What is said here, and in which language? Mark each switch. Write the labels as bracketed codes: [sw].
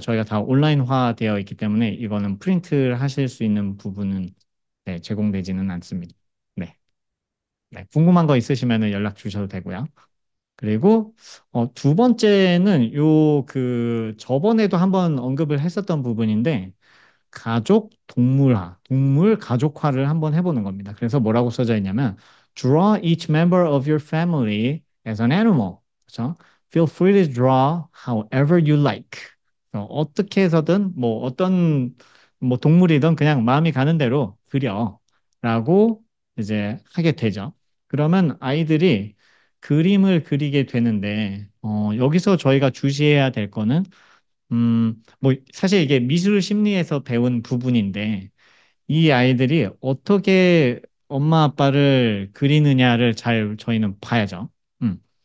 [ko] 저희가 다 온라인화 되어 있기 때문에 이거는 프린트를 하실 수 있는 부분은 네, 제공되지는 않습니다. 네. 네, 궁금한 거 있으시면 연락 주셔도 되고요. 그리고 두 번째는 저번에도 한번 언급을 했었던 부분인데 가족 동물화, 동물 가족화를 한번 해보는 겁니다. 그래서 뭐라고 써져 있냐면 [en] Draw each member of your family as an animal. [ko] 그렇죠? [en] Feel free to draw however you like. [ko] 어떻게 해서든 뭐 어떤 뭐 동물이든 그냥 마음이 가는 대로 그려라고 이제 하게 되죠. 그러면 아이들이 그림을 그리게 되는데 여기서 저희가 주시해야 될 거는 뭐, 사실 이게 미술 심리에서 배운 부분인데, 이 아이들이 어떻게 엄마 아빠를 그리느냐를 잘 저희는 봐야죠. 음.